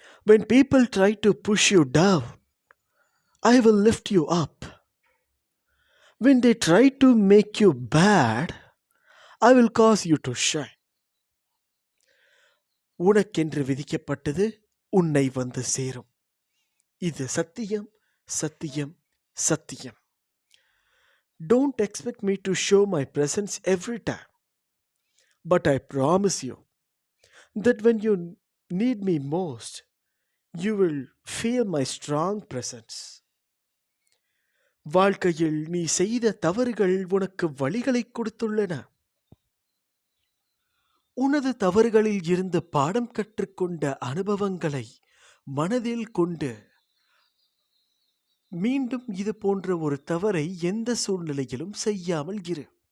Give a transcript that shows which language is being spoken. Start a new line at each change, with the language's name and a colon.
English: When people try to push you down, I will lift you up. When they try to make you bad, I will cause you to shine.
Tamil: உனக்கென்று விதிக்கப்பட்டது உன்னை வந்து சேரும். இது சத்தியம், சத்தியம், சத்தியம்.
English: Don't expect me to show my presence every time. But I promise you that when you need me most, you will feel my strong presence.
Tamil: வாழ்க்கையில் நீ செய்த தவறுகள் உனக்கு வழிகளை கொடுத்துள்ளன. உனது தவறுகளில் இருந்து பாடம் கற்றுக்கொண்ட அனுபவங்களை மனதில் கொண்டு மீண்டும் இது போன்ற ஒரு தவறை எந்த சூழ்நிலையிலும் செய்யாமல் இரு.